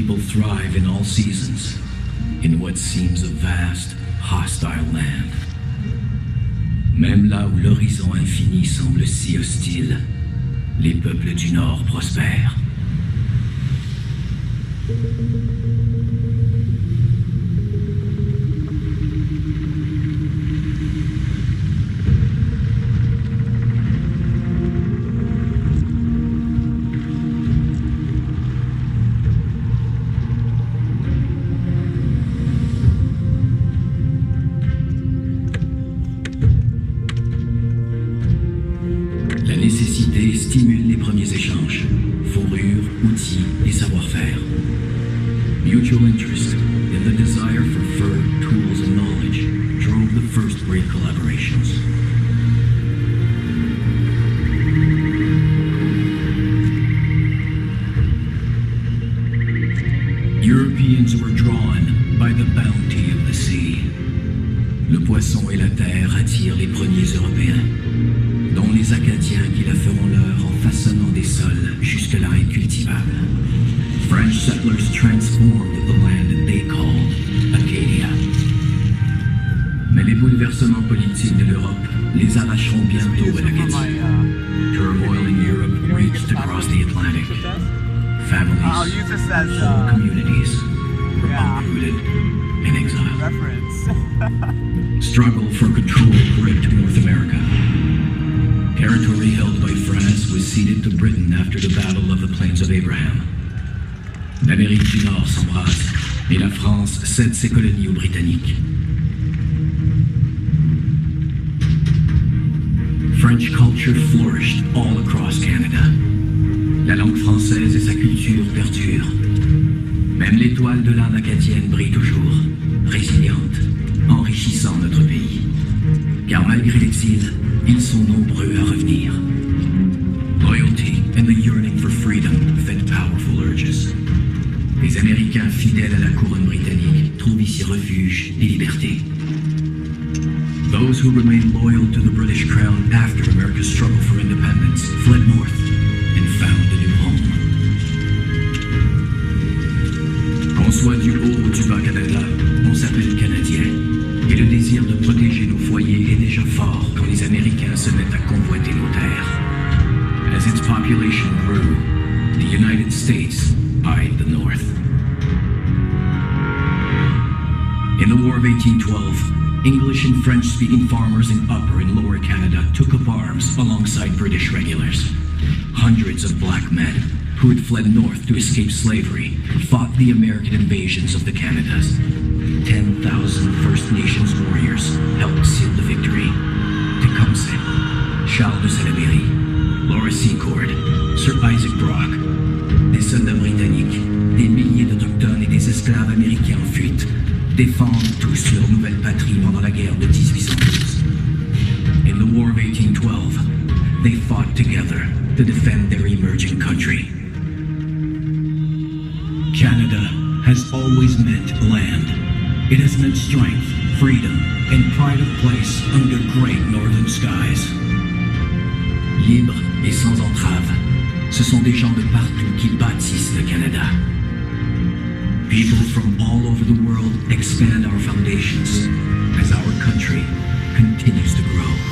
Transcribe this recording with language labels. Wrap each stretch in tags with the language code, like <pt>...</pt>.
<en>Thrive in all seasons, in what seems a vast, hostile land.</en> <fr>Même là où l'horizon infini semble si hostile, les peuples du Nord prospèrent. nécessité stimule les premiers échanges. Fourrure, outils et savoir-faire.</fr> <en>Mutual interest and the desire for fur, tools, and knowledge drove the first great collaborations. Europeans were drawn by the bounty of the sea.</en> <fr>Le poisson et la terre attirent les premiers Européens, dont les Acadiens qui la feront leur en façonnant des sols jusque-là incultivables.</fr> <en>French settlers transformed the land they called Acadia.</en> <fr>Mais les bouleversements politiques de l'Europe les arracheront bientôt à l'Acadie.</fr> <en>Turmoil in Europe reached across the Atlantic. Families, whole communities were uprooted in exile. Struggle for control gripped North America. Territory held by France was ceded to Britain after the Battle of the Plains of Abraham.</en> <fr>L'Amérique du Nord s'embrase et la France cède ses colonies aux Britanniques.</fr> <en>French culture flourished all across Canada.</en> <fr>La langue française et sa culture perdurent. Même l'étoile de l'âme acadienne brille toujours, résiliente, enrichissant notre pays. Car malgré l'exil, ils sont nombreux à revenir.</fr> <en>Loyalty and the yearning for freedom fed powerful urges.</en> <fr>Les Américains fidèles à la couronne britannique trouvent ici refuge et liberté.</fr> <en>Those who remained loyal to the British crown after America's struggle for independence fled north and found a new home.</en> <fr>Qu'on soit du haut ou du bas Canada, on s'appelle Canadien. Et le désir de protéger nos foyers est déjà fort quand les Américains se mettent à convoiter nos terres.</fr> <en>As its population grew, the United States eyed the North. In the War of 1812, English and French-speaking farmers in Upper and Lower Canada took up arms alongside British regulars. Hundreds of black men who had fled north to escape slavery fought the American invasions of the Canadas. 10,000 First Nations warriors helped seal the victory.</en> <fr>Tecumseh, Charles de Salaberry, Laura Secord, Sir Isaac Brock, des soldats britanniques, des milliers d'Autochtones et des esclaves américains en fuite, défendent tous leur nouvelle patrie pendant la guerre de 1812.</fr> <en>In the War of 1812, they fought together to defend their emerging country. Canada has always meant land. It has meant strength, freedom, and pride of place under great northern skies.</en> <fr>Libres et sans entrave, ce sont des gens de partout qui bâtissent le Canada.</fr> <en>People from all over the world expand our foundations as our country continues to grow.</en>